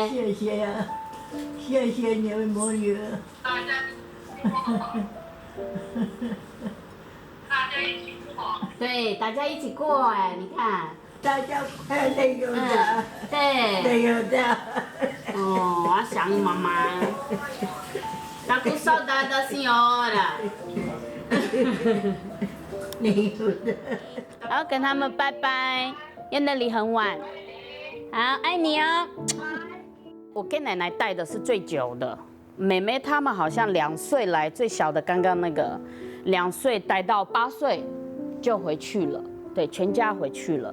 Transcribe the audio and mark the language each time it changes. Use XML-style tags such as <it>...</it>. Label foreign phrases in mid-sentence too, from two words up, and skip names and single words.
<zh>谢谢呀，谢谢你们母女。大家一起过。对，大家一起过哎，你看。大家快乐有的。对。有的。哦，我想妈妈。</zh> <pt>Tá com saudade da senhora。</pt> <zh>没有的。然后跟他们拜拜，因为那里很晚。好，爱你哦。我给奶奶带的是最久的，妹妹他们好像2岁来，最小的刚刚那个2岁带到8岁就回去了，对，全家回去了。</zh>